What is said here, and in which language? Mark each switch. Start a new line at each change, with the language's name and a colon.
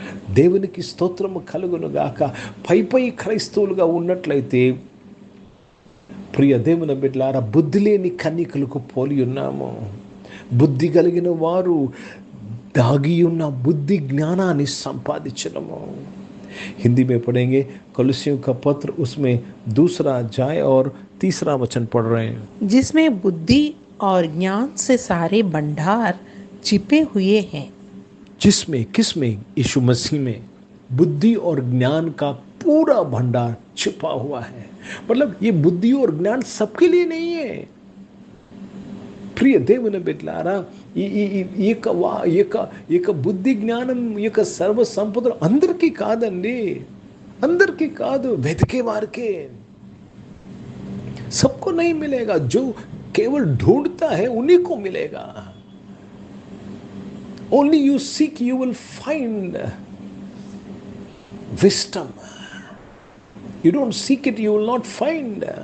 Telugu: దేవునికి స్తోత్రము కలుగును గాక. పై క్రైస్తవులుగా ఉన్నట్లయితే ప్రియ దేవుని బిడ్డలారా, బుద్ధి లేని కన్యకలకు పోలి ఉన్నాము. బుద్ధి కలిగిన వారు दागी ఉన్న बुद्धि ज्ञानाన్ని సంపాదించడము.
Hindi: हिंदी में पढ़ेंगे कोलोसियों का पत्र, उसमें 2रा अध्याय और 3रा वचन पढ़ रहे हैं. जिसमें बुद्धि और ज्ञान से सारे भंडार छिपे हुए हैं. जिसमें, किसमें? यीशु मसीह में बुद्धि और ज्ञान का पूरा भंडार छिपा हुआ है. मतलब ये बुद्धि और ज्ञान सबके लिए नहीं है.
Telugu: ప్రియ దేవుని బిడ్డలారా, ఈ బుద్ధి జ్ఞానం యొక్క సర్వ సంపదలు అందరికీ కాదండి, అందరికీ కాదు, వెతికే వారికే.
Hindi: सबको नहीं मिलेगा. जो केवल ढूंढता है उन्हीं को मिलेगा.
English: Only you seek, you will find wisdom. You don't seek it, you will not find.